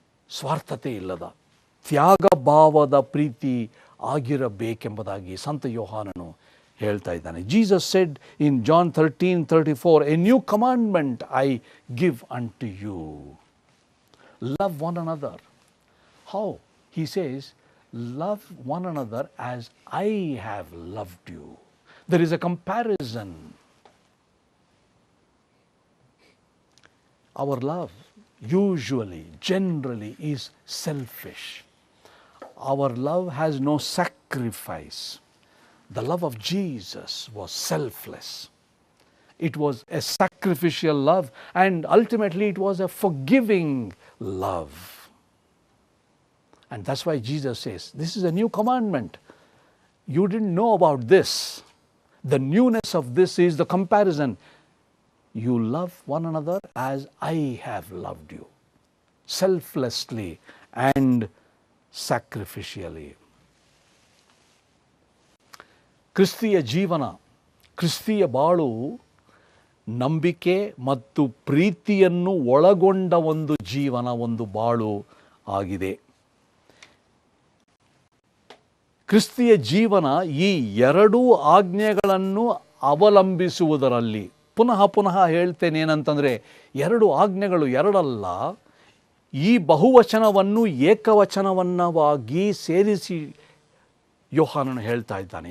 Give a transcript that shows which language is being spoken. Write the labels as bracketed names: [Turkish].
[Kannada] ಸ್ವಾರ್ಥತೆ ಇಲ್ಲದ ತ್ಯಾಗ ಭಾವದ ಪ್ರೀತಿ ಆಗಿರಬೇಕೆಂಬುದಾಗಿ ಸಂತ ಯೋಹಾನನು ಹೇಳ್ತಾ ಇದ್ದಾನೆ. [English] Jesus said in John 13:34, a new commandment I give unto you, love one another. How? He says, love one another as I have loved you. There is a comparison. Our love usually, generally is selfish. Our love has no sacrifice. The love of Jesus was selfless. It was a sacrificial love, and ultimately it was a forgiving love. And that's why Jesus says, this is a new commandment. You didn't know about this. The newness of this is the comparison. You love one another as I have loved you, selflessly and sacrificially. [Kannada] ಕ್ರಿಸ್ತಿಯ ಜೀವನ, ಕ್ರಿಸ್ತಿಯ ಬಾಳು ನಂಬಿಕೆ ಮತ್ತು ಪ್ರೀತಿಯನ್ನು ಒಳಗೊಂಡ ಒಂದು ಜೀವನ, ಒಂದು ಬಾಳು ಆಗಿದೆ. ಕ್ರಿಸ್ತಿಯ ಜೀವನ ಈ ಎರಡೂ ಆಜ್ಞೆಗಳನ್ನು ಅವಲಂಬಿಸುವುದರಲ್ಲಿ, ಪುನಃ ಹೇಳ್ತೇನೆ ಏನಂತಂದರೆ, ಎರಡು ಆಜ್ಞೆಗಳು ಎರಡಲ್ಲ, ಈ ಬಹುವಚನವನ್ನು ಏಕವಚನವನ್ನವಾಗಿ ಸೇರಿಸಿ ಯೋಹಾನನು ಹೇಳ್ತಾ ಇದ್ದಾನೆ.